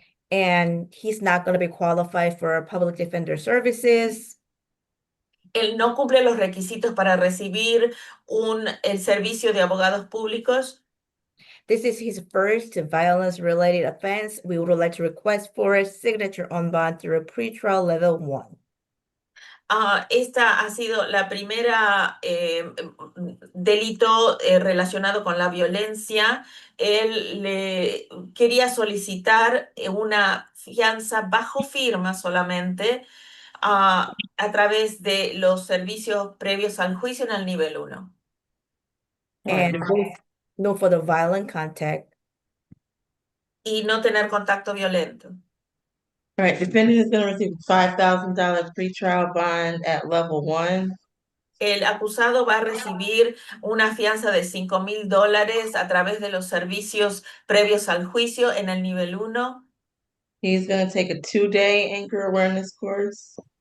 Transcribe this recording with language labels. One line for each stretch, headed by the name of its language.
English: And he's not going to be qualified for public defender services.
Spanish: Él no cumple los requisitos para recibir el servicio de abogados públicos.
English: This is his first violence-related offense. We would like to request for a signature on bond through pretrial level 1.
Spanish: Esta ha sido la primera delito relacionado con la violencia. Él le quería solicitar una fianza bajo firma solamente a través de los servicios previos al juicio en el nivel 1.
English: And no further violent contact.
Spanish: Y no tener contacto violento.
English: All right, defendant is going to receive a $5,000 pretrial bond at level 1.
Spanish: El acusado va a recibir una fianza de $5,000 a través de los servicios previos al juicio en el nivel 1.
English: He's going to take a 2-day anchor awareness course.